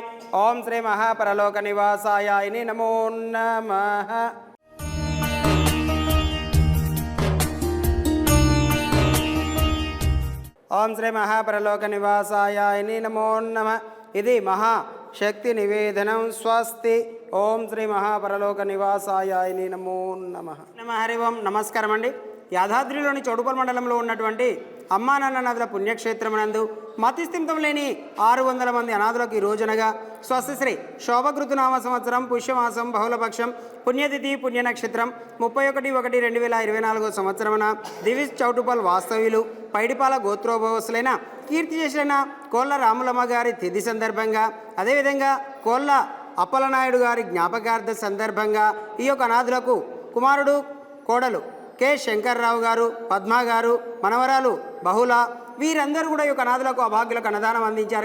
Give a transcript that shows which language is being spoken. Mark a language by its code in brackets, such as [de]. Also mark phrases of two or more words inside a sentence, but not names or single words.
[sa] ओम श्री महापरलोकनिवासाय नमो नमः। ओम श्री महापरलोकनिवासाय नमो नमः। इति महाशक्ति निवेदनं स्वस्ति। ఓం శ్రీ మహాపరలోక నివాసాయ నమో నమః. హరి ఓం. [te] నమస్కారం అండి. యాదాద్రిలోని చౌటుప్పల్ మండలంలో ఉన్నటువంటి అమ్మా నాన్న నదుల పుణ్యక్షేత్రమునందు మతిస్థిమితం లేని 600 మంది అనాథులకు ఈ రోజునగా స్వస్తిశ్రీ శోభకృతునామ సంవత్సరం పుష్యమాసం బహుళపక్షం పుణ్యతిథి పుణ్య నక్షత్రం 31/1/2024 సంవత్సరమున దివిజ్ చౌటుప్పల్ వాస్తవ్యులు పైడిపాల గోత్రోభవసులైన కీర్తి చేసిన కోళ్ళ రాములమ్మ గారి తిథి సందర్భంగా, అదేవిధంగా కోళ్ళ అప్పలనాయుడు గారి జ్ఞాపకార్థ సందర్భంగా ఈ యొక్క అనాథులకు కుమారుడు కోడలు కె శంకర్రావు గారు, పద్మ గారు, మనవరాలు బహుళ, వీరందరూ కూడా ఈ యొక్క అనాథులకు అభాగ్యులకు అన్నదానం అందించారు.